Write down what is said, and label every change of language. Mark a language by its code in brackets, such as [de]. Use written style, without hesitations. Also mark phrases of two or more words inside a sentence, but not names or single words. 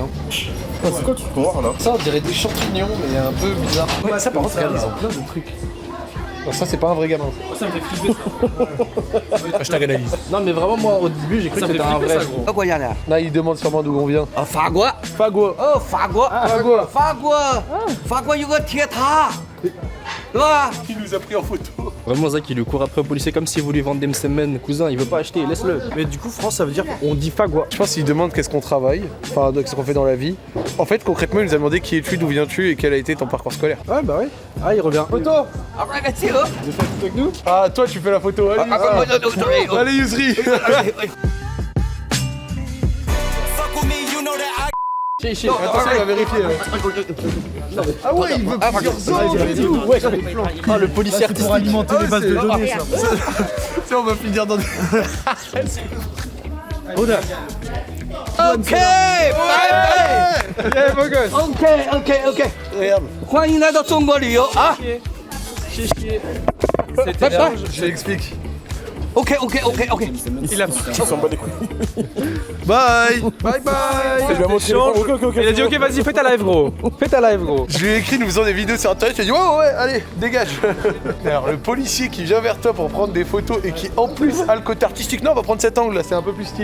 [fr] C'est quoi tu crois là? Ça on dirait des champignons mais un peu bizarre. Ouais, ça par contre regarde, ils ont plein de trucs. Non, ça c'est pas un vrai gamin. Ça me fait flipper ça. Hashtag analyse. Non, mais vraiment, moi au début, j'ai cru Ça que me fait c'était un flipper vrai. ça, gros. Là il demande sûrement d'où on vient. [zh] Fagua. Fagua. Fagua. Fagua. Fagua 有个铁塔，对吧？ [fr] Qui nous a pris en photo. Vraiment, Zach, il lui court après au policier comme s'il voulait vendre des msemen. Cousin, il veut pas acheter, laisse-le. Mais du coup, France, ça veut dire on dit fagua. Je pense qu'il demande qu'est-ce qu'on travaille, enfin qu'est-ce qu'on fait dans la vie. En fait concrètement il nous a demandé qui es-tu, d'où viens-tu et quel a été ton parcours scolaire. Ouais, bah ouais. Ah, il revient. Photo. Ah toi tu fais la photo, allez. Allez Yusri. Attention il va vérifier. Ah ouais, il veut plusieurs ans. Ouais, ah, le policier artistique. Pour alimenter les bases de données, ça. Tiens on va finir dans des... [zh] OK，拜拜。 [en] Yeah, [fr] beau gosse. OK， Regarde. [zh] 欢迎来到中国旅游啊。 [fr] C'était large. Je l'explique. OK， Il a [en] Bye. Bye bye. [fr] lui a montré change. Ok. Il a dit ok, vas-y, fais ta live, gros. Fais ta live, gros. Je lui ai écrit, nous faisons des vidéos sur internet, je lui ai dit ouais, allez, dégage. Alors le policier qui vient vers toi pour prendre des photos et qui en plus a le côté artistique, non on va prendre cet angle là, c'est un peu plus stylé.